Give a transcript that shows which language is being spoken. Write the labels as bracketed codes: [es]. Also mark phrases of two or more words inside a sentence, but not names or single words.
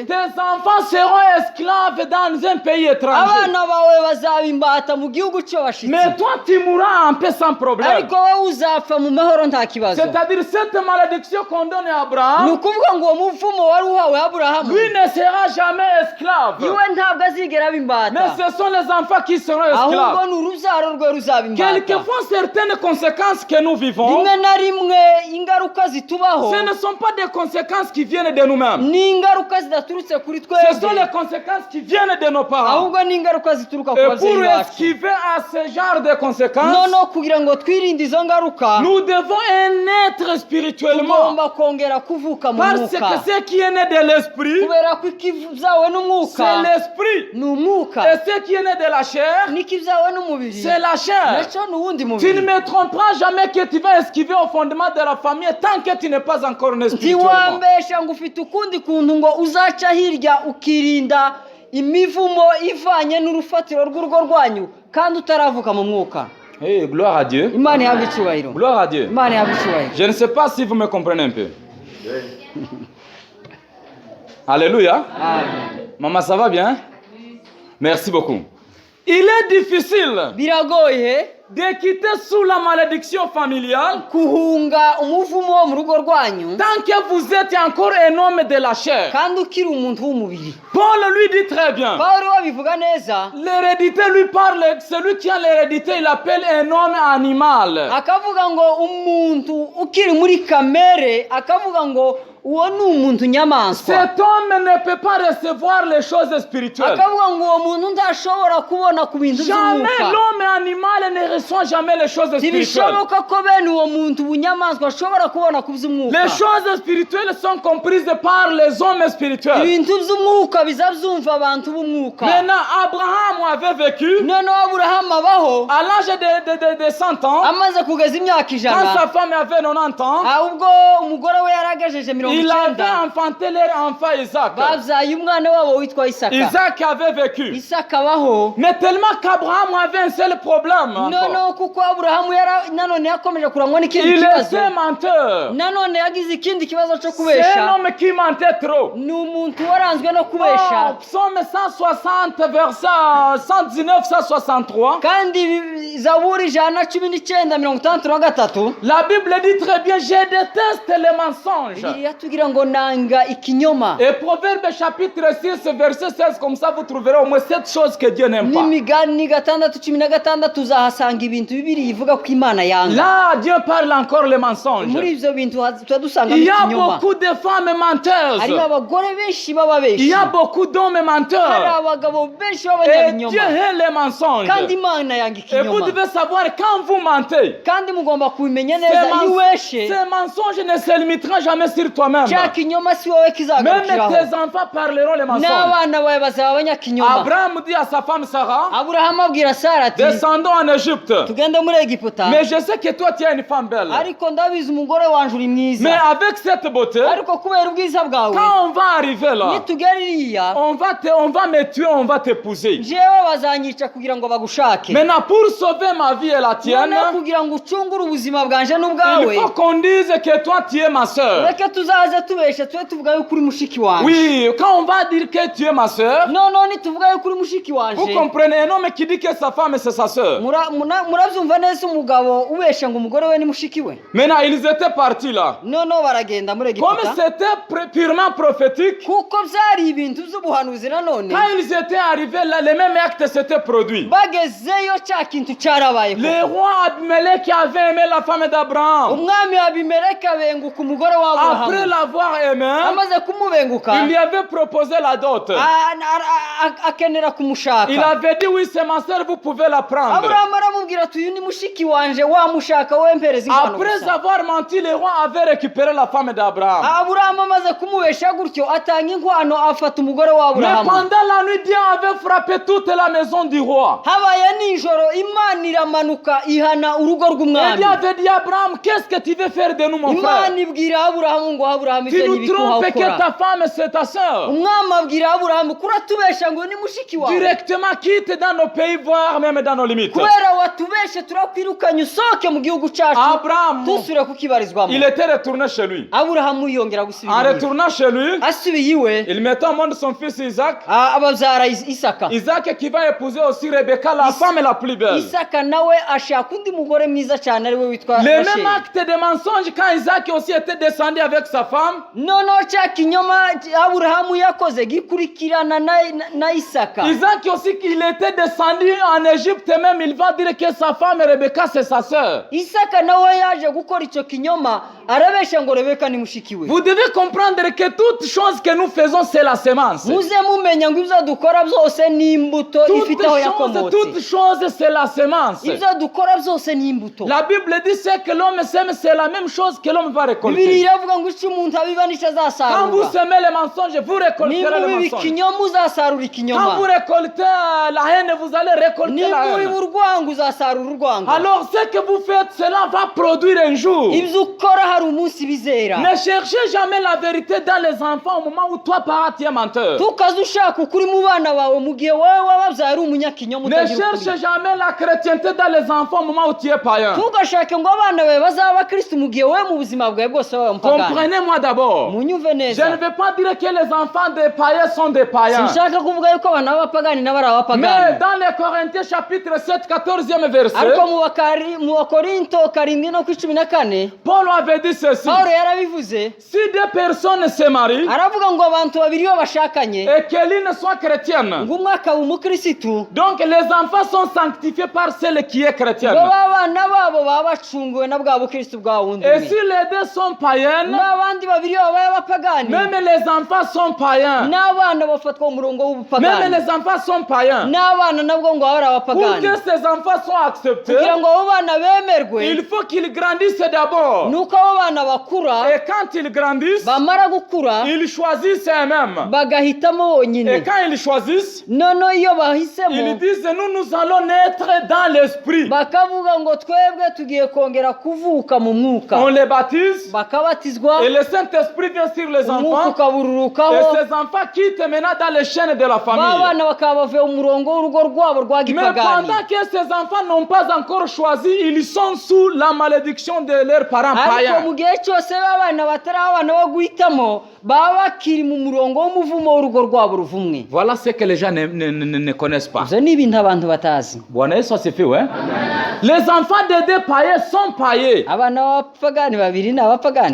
[fr] tes enfants seront esclaves dans un pays étranger. [rw] abana bawe bazaba imbata mu gihugu cyo bashitse, [fr] Mais toi, tu mourras en paix sans problème. [rw] ariko wowe uzapfa mu mahoro nta kibazo. [fr] C'est-à-dire cette malédiction qu'on donne à [rw] ni Abraham, ukuvuga ngo uwo muvumo wari uhawe aburahamu, [fr] lui ne sera jamais esclave. [rw] iwe ntabwo azigera aba [fr] Mais [rw] imbata, [fr] ce sont les enfants qui seront [rw] ahubwo [fr] esclaves. [rw] ni urubyaro rwe ruzaba imbata. [fr] Quelquefois, certaines conséquences que nous vivons, [rw] rimwe na rimwe ingaruka zitubaho [fr] ce ne sont pas des conséquences qui viennent de nous-mêmes. [rw] ni ingaruka zidaturutse kuri [fr] Ce sont [rw] twebwe, [fr] les conséquences qui viennent de nos parents. [rw] ahubwo ni ingaruka zituruka ku [fr] Et [rw] babyeyi [fr] pour [rw] bacu. [fr] esquiver à ce genre de conséquences, [rw] noneho kugira ngo twirinde izo ngaruka, [fr] nous devons naître spirituellement. [rw] tugomba kongera kuvuka mu [fr] Parce [rw] mwuka, [fr] que ce qui est né de l'esprit, [rw] kubera ko ikibyawe n'umwuka [fr] c'est l'esprit. [rw] ni umwuka, [fr] Et ce qui est né de la chair, [rw] n'ikibyawe n'umubiri [fr] c'est la chair. [rw] nacyo ni uwundi [fr] Tu ne [rw] mubiri. [fr] me tromperas jamais que tu vas esquiver au fondement de la famille tant que tu n'es pas encore né spirituellement. [rw] ntiwambesha ngo ufite ukundi kuntu ngo uzaca hirya ukirinda imivumo ivanye n'urufatiro rw'urugo rwanyu kandi utaravuka mu mwuka. [fr] Hey, gloire à Dieu. [rw] imana ihabwa icyubahiro, [fr] Gloire à Dieu. [rw] imana ihabwa icyubahiro. [fr] Je ne sais pas si vous me comprenez un peu. Alléluia. Amen. Maman, ça va bien? Merci beaucoup. Il est difficile [rw] biragoye [fr] de quitter sous la malédiction familiale [rw] guhunga umuvumo wo mu rugo rwanyu [fr] tant que vous êtes encore un homme de la chair. [rw] kandi ukiri umuntu w'umubiri. [fr] Paul lui dit très bien. [rw] pawulo babivuga neza, [fr] L'hérédité lui parle, celui qui a l'hérédité, il appelle un homme animal. [rw] akavuga ngo umuntu ukiri muri kamere, akavuga ngo uwo ni umuntu nyamaswa, [fr] Cet homme ne peut pas recevoir les choses spirituelles. [rw] akavuga ngo uwo muntu ntashobora kubona ku bintu [fr] Jamais [rw] by'umwuka. [fr] l'homme animal ne reçoit jamais les choses spirituelles. [rw] ntibishoboka ko bene uwo muntu bunyamaswa ashobora kubona ku by'umwuka. [fr] Les choses spirituelles sont comprises par les hommes spirituels. [rw] ibintu by'umwuka biza byumva abantu b'umwuka. [fr] Maintenant, Abraham avait vécu [rw] noneho aburahamu abaho [fr] à l'âge de 100 ans, [rw] amaze kugeza imyaka [fr] quand [rw] 100, [fr] sa femme avait 90 ans. [rw] ahubwo umugore we yaragejeje 90. [fr] il avait [rw] icyenda [fr] enfanté leur enfant Isaac. [rw] babyaye umwana wabo witwa isaka [fr] Isaac avait vécu. [rw] isaka abaho [fr] Mais tellement qu'Abraham avait un seul problème. encore. [rw] noneho kuko aburahamu nanone yakomeje kurangwa n'ikindi [fr] Il [rw] kibazo [fr] était menteur. [rw] nanone yagize ikindi kibazo cyo [fr] C'est un [rw] kubesha [fr] homme qui mentait trop. [rw] ni umuntu waranzwe no kubesha [fr] Psaume 160, verset 119, 163. [rw] kandi zaburi ijana na cumi n'icyenda mirongo itandatu na gatatu [fr] La Bible dit très bien, je déteste les mensonges. [rw] bibiliya tugira ngo nanga ikinyoma [fr] Et Proverbe chapitre 6, verset 16, comme ça vous trouverez au moins 7 choses que Dieu n'aime pas. [rw] n'imigani gatandatu cumi na gatandatu uzahasanga ibintu bibiri ivuga ko imana yanga [fr] Là, Dieu parle encore les mensonges. [rw] muri ibyo bintu tuba dusangamo [fr] Il y a [rw] ikinyoma [fr] beaucoup de femmes menteuses. [rw] hariho abagore benshi [fr] Il y [rw] b'ababeshi [fr] a beaucoup d'hommes [rw] hari [fr] menteurs. [rw] abagabo benshi [fr] Et [rw] b'abanyabinyoma [fr] Dieu hait les mensonges. [rw] kandi imana yanga [fr] Et vous [rw] ikinyoma [fr] devez savoir, quand vous mentez, [rw] kandi mugomba kubimenya [fr] ces, [rw] neza iyo ubeshe [fr] ces mensonges ne se limiteront jamais sur toi-même. [rw] cya kinyoma si wowe [fr] Même [rw] kizagarukiraho [fr] tes enfants parleront les mensonges. [rw] n'abana bawe bazaba abanyakinyoma [fr] Abraham dit à sa femme Sarah, [rw] aburahamu abwira sara ati [fr] descendons en Égypte. [rw] tugende muri egiputa [fr] Mais je sais que toi, tu es une femme belle. [rw] ariko ndabizi umugore wanje uri [fr] Mais [rw] mwiza [fr] avec cette beauté, [rw] ariko kubera ubwiza bwawe [fr] quand on va arriver là, [rw] nitugera iriya [fr] on va me tuer, on va t'épouser. [rw] jewe bazanyica kugira ngo bagushake [fr] Maintenant, pour sauver ma vie et la tienne, [rw] noneho kugira ngo ucungure ubuzima bwanje [fr] il [rw] n'ubwawe [fr] faut qu'on dise que toi, tu es ma soeur. [rw] reka tuzaze tubeshe tube tuvuga yuko uri mushiki wanje [fr] Oui, quand on va dire que tu es ma soeur, [rw] noneho nituvuga yuko uri mushiki [fr] vous [rw] wanje [fr] comprenez un homme qui dit que sa femme c'est sa soeur. [rw] murabyumva neza umugabo ubesha ngo umugore we ni mushiki we [fr] Maintenant, ils étaient partis là. [rw] noneho baragenda muri [fr] Comme [rw] egiputa [fr] c'était purement prophétique, [rw] kuko byari ibintu by'ubuhanuzi nanone [fr] quand ils étaient arrivés là, les mêmes actes s'étaient produits. [rw] bagezeyo cya kintu cyarabayeho [fr] Le roi Abimelech avait aimé la femme d'Abraham. [rw] umwami abimeleki abenguka umugore [fr] Après [rw] w'aburahamu [fr] l'avoir aimé, [rw] amaze kumubenguka [fr] il lui avait proposé la dot. [rw] akenera kumushaka [fr] Il avait dit, oui, c'est ma soeur, vous pouvez la prendre. [rw] aburahamu aramubwira ati uyu ni mushiki wanje wamushaka wempereza inkwano [fr] Après [rw] gusa [fr] avoir menti, le roi avait récupéré la femme d'Abraham. [rw] aburahamu amaze kumubesha gutyo atanga inkwano afata umugore [fr] Mais [rw] w'aburahamu [fr] pendant la nuit, Dieu avait frappé toute la maison du roi. [rw] habaye nijoro imana iramanuka ihana urugo [fr] Et [rw] rw'umwami [fr] Dieu avait dit à Abraham, qu'est-ce que tu veux faire de nous, mon frère? [rw] imana ibwira aburahamu ngo aburahamu [fr] Tu [rw] ibyo [fr] nous [rw] ntibikuha [fr] trompes que [rw] ukora [fr] ta femme, c'est ta soeur. [rw] umwami abwira aburahamu kuratubesha ngo ni mushiki wawe [fr] Directement quitte dans nos pays, voire même dans nos limites. [rw] kubera watubeshe turakwirukanye usohoke mu gihugu cyacu Abraham, dusubire kukibarizwamo [fr] il était retourné chez lui. [rw] aburahamu yongera [fr] En [rw] gusubira iwe. [fr] retournant chez lui, [rw] asubiye iwe [fr] il mettait au monde son fils Isaac. [rw] ababyara isaka [fr] Isaac qui va épouser aussi Rebecca, la femme la plus belle. [rw] isaka nawe ashaka undi mugore mwiza cyane ari we witwa [fr] Le même [rw] rasheli [fr] acte de mensonge quand Isaac aussi était descendu avec sa femme. [rw] noneho cya kinyoma aburahamu yakoze gikurikirana na isaka [fr] Isaac aussi qu'il était descendu en Égypte même, il va dire que sa femme Rebecca c'est sa sœur. [rw] isaka nawe yaje gukora icyo kinyoma arabesha ngo rebeka ni mushiki we [fr] Vous devez comprendre que toute chose que nous faisons c'est la semence. [rw] muze mumenya ngo ibyo dukora byose ni imbuto ifite aho yakomotse [fr] Toute chose c'est la semence. [rw] ibyo dukora byose ni imbuto [fr] La Bible dit ce que l'homme sème, c'est la même chose que l'homme va [rw] bibiri [fr] récolter. [rw] iravuga ngo icyo umuntu abiba nicyo [fr] Quand vous [rw] azasarura [fr] semez les mensonges, vous récolterez [rw] nimba [fr] les [rw] ubiba [fr] mensonges. [rw] ikinyoma uzasarura [fr] Quand [rw] ikinyoma [fr] vous récoltez la haine, vous allez récolter la [rw] nimba ubiba [fr] haine. [rw] urwango uzasarura urwango [fr] Alors ce que vous faites, cela va produire un jour. [rw] ibyo ukora hari umunsi bizera [fr] Ne cherchez jamais la vérité dans les enfants au moment où toi, parent, tu es menteur. [rw] tukaze ushaka ukuri mu bana bawe mu gihe wowe wababyaye ari umunyakinyoma [fr] Ne [rw] utagira [fr] cherche [rw] ukuri [fr] jamais la chrétienté dans les enfants au moment où tu es païen. [rw] ntugashake ngo abana bawe bazaba abakristo mu gihe wowe mu buzima bwawe bwose wabaye umupagani [fr] Comprenez-moi d'abord. [rw] munyumve [fr] Je [rw] neza [fr] ne veux pas dire que les enfants des païens sont des païens. [rw] sinshaka kuvuga yuko abana b'abapagani nabo ari [fr] Mais [rw] abapagani [fr] dans les Corinthiens chapitre 7, 14e verset, [rw] ariko mu bakorinto karindwi no ku icumi na kane [fr] Paul avait dit ceci. [rw] pawulo yarabivuze [fr] Si deux personnes se marient [rw] aravuga ngo abantu babiri iyo bashakanye [fr] et que l'une soit chrétienne, [rw] ngo umwe akaba umukirisitu [fr] donc les enfants sont sanctifiés par celle qui est [rw] ngo [fr] chrétienne. [rw] abana babo baba bacunguwe na bwa bukirisitu bwa wundi [fr] Et [rw] umwe [fr] si les deux sont païennes, [rw] n'abandi babiri iyo babaye abapagani [fr] même les enfants sont païens. [rw] n'abana bafatwa mu murongo [fr] Même [rw] w'ubupagani [fr] les enfants sont païens. [rw] n'abana nabwo ngo baba ari [fr] Pour [rw] abapagani [fr] que ces enfants soient acceptés, [rw] kugira ngo abo bana bemerwe [fr] il faut qu'ils grandissent d'abord. [rw] nuko abo bana bakura [fr] Et quand ils grandissent, [rw] bamara gukura [fr] ils choisissent eux-mêmes. [rw] bagahitamo bonyine [fr] Et quand ils choisissent, [rw] noneho iyo [fr] ils [rw] bahisemo [fr] disent nous allons naître dans l'esprit. [rw] bakavuga ngo twebwe tugiye kongera kuvuka mu mwuka [fr] On les baptise [rw] bakabatizwa [fr] et le Saint-Esprit vient sur les [rw] umwuka [fr] enfants. Et [rw] ukabururukaho [fr] ces enfants quittent maintenant dans les chaînes de la famille. [rw] b'abana bakaba bavuye mu murongo w'urugo rwabo rwa [fr] Mais [rw] gipagani. [fr] pendant que ces enfants n'ont pas encore choisi, ils sont sous la malédiction de leurs parents [rw] ariko [fr] païens. [rw] mu gihe cyose b'abana batari abana bo guhitamo baba bakiri mu murongo w'umuvumo w'urugo rwabo ruvumwe. [fr] Voilà ce que les gens ne connaissent pas. [rw] Ibyo ni ibintu abantu batazi. [sw] Bwana Yesu asifiwe. [fr] Les enfants des deux païens sont païens. [rw] Abana b'abapagani babiri ni abapagani.